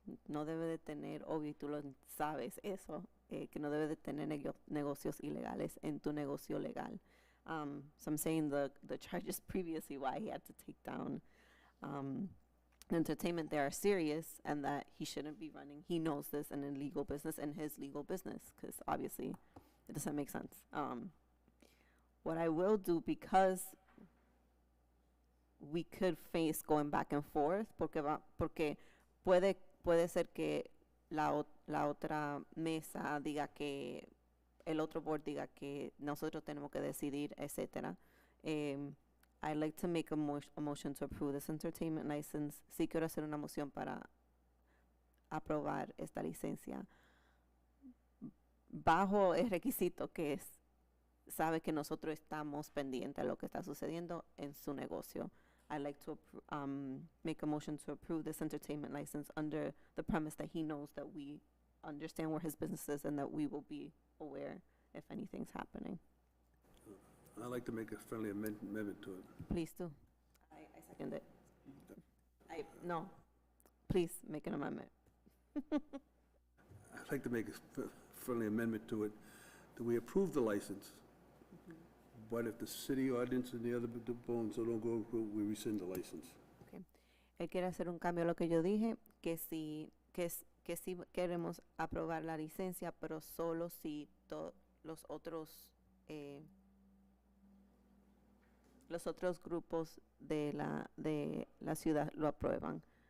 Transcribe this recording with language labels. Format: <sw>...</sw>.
<es>No debe de tener, obvio, y tú lo sabes eso, que no debe de tener negocios ilegales en tu negocio legal.</es> <en>So I'm saying the charges previously, why he had to take down entertainment there are serious and that he shouldn't be running. He knows this in a legal business and his legal business, because obviously it doesn't make sense. What I will do, because we could face going back and forth, porque puede ser que la otra mesa diga que el otro board diga que nosotros tenemos que decidir, etcétera. I'd like to make a motion to approve this entertainment license.</en> <es>Sí quiero hacer una moción para aprobar esta licencia bajo el requisito que sabe que nosotros estamos pendientes a lo que está sucediendo en su negocio.</es> <en>I'd like to make a motion to approve this entertainment license under the premise that he knows that we understand where his business is and that we will be aware if anything's happening. I'd like to make a friendly amendment to it. Please do. I second it. No, please make an amendment. I'd like to make a friendly amendment to it, that we approve the license, but if the city ordinance and the other bones don't go through, we rescind the license. Okay.</en> <es>Él quiere hacer un cambio a lo que yo dije, que sí queremos aprobar la licencia, pero solo si los otros grupos de la ciudad lo aprueban.</es>